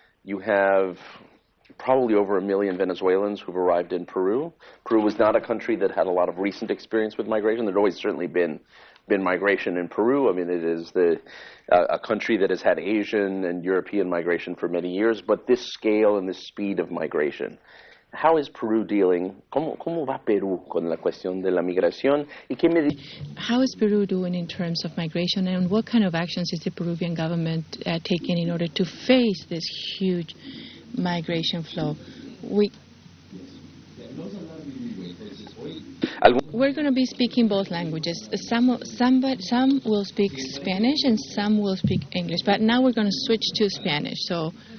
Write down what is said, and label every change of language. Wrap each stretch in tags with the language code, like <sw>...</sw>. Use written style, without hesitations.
<en>You have probably over 1 million Venezuelans who've arrived in Peru. Peru was not a country that had a lot of recent experience with migration. There'd always certainly been migration in Peru. I mean, it is a country that has had Asian and European migration for many years, but this scale and this speed of migration. How is Peru dealing?</en> <es>¿Cómo va Perú con la cuestión de la migración?</es> <en>How is Peru doing in terms of migration, and what kind of actions is the Peruvian government taking in order to face this huge migration flow? We're going to be speaking both languages. Some will speak Spanish and some will speak English, but now we're going to switch to Spanish. So.</en>